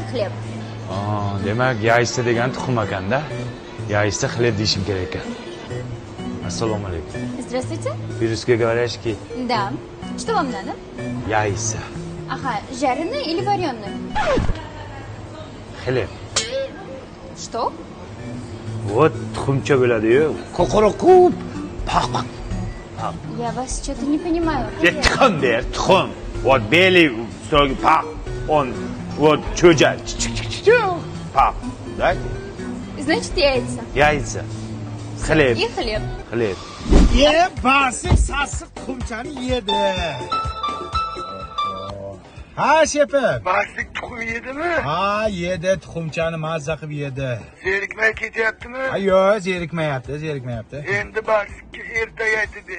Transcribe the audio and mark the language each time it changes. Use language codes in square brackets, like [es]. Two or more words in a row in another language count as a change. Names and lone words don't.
[ru] xleb. [uz] Demak, yaysda degan tuxum ekanda. Yaysda xleb deyishim kerak ekan. Assalomu alaykum. [ru] Здравствуйте. По-русски говоришь ки? Да. Что вам надо? Яйца. Ага, жареный или вареный? Xleb. Что? [uz] Вот tuxumcha bo'ladi-yu. Qo'qoroqu. Paq. [ru] Я вас что-то не понимаю. [uz] Tuxum der, tuxum. [ru] Вот белый, строгий пaq. Он вот cho'ja. Paq. Да? Значит, яйца. Яйца. Xleb. И хлеб. Xleb. [uz] Barsik sassiq tuxumchani yedi. Ha, shepim. Barsik tuxum yedimi? Ha, yedi, tuxumchani mazza qilib yedi. Zerikmay ketyaptimi? Ha, yo'q, zerikmayapti. Endi Barsikka ertaga aytib ber.